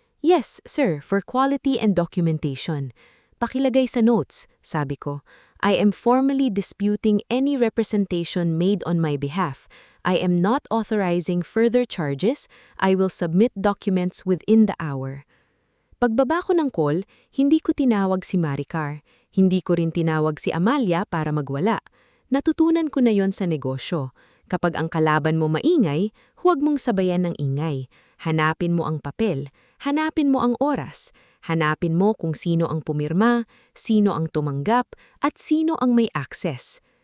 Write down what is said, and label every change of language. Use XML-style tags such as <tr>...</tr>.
<en>Yes, sir, for quality and documentation.</en> <tl>Pakilagay sa notes, sabi ko.</tl> <en>I am formally disputing any representation made on my behalf. I am not authorizing further charges. I will submit documents within the hour.</en> <tl>Pagbaba ko ng call, hindi ko tinawag si Maricar. Hindi ko rin tinawag si Amalia para magwala. Natutunan ko na yon sa negosyo. Kapag ang kalaban mo maingay, huwag mong sabayan ng ingay. Hanapin mo ang papel. Hanapin mo ang oras. Hanapin mo kung sino ang pumirma, sino ang tumanggap, at sino ang may access.</tl>